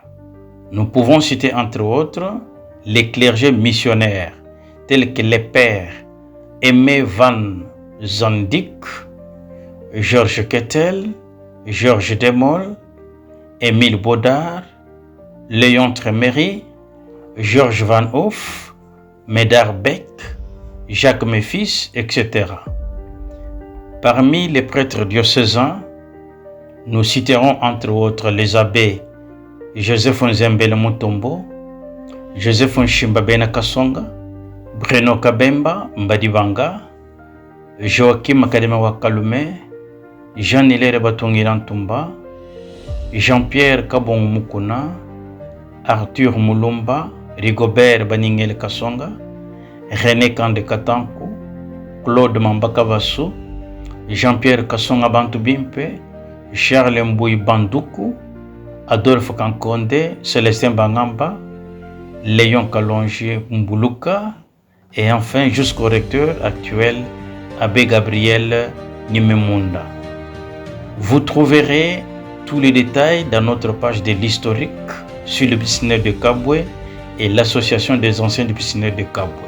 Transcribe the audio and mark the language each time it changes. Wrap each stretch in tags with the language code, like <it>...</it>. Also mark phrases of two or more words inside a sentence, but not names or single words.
<fr>Nous pouvons citer entre autres les clergés missionnaires tels que les pères Aimé Van Zandik, Georges Kettel, Georges Demol, Émile Baudard, Léon Tréméry, Georges Van Hoff, Médard Beck, Jacques Méfis, etc. Parmi les prêtres diocésains, nous citerons entre autres les abbés Joseph Nzembele Mutombo, Joseph Nchimbabena Kasonga, Bruno Kabemba Mbadibanga, Joachim Akadema Wakalume, Jean-Hilaire Batongira Ntumba, Jean-Pierre Kabong Mukuna, Arthur Mulumba, Rigobert Baningele Kasonga, René Kande Katanku, Claude Mambakavasu, Jean-Pierre Kasonga Bantubimpe, Charles Mbouy Banduku, Adolphe Kankonde, Célestin Bangamba, Léon Kalonji Mbuluka et enfin jusqu'au recteur actuel Abbé Gabriel Nimemunda. Vous trouverez tous les détails dans notre page de l'historique sur le business de Kabwe et l'association des anciens du business de Kabwe.</fr>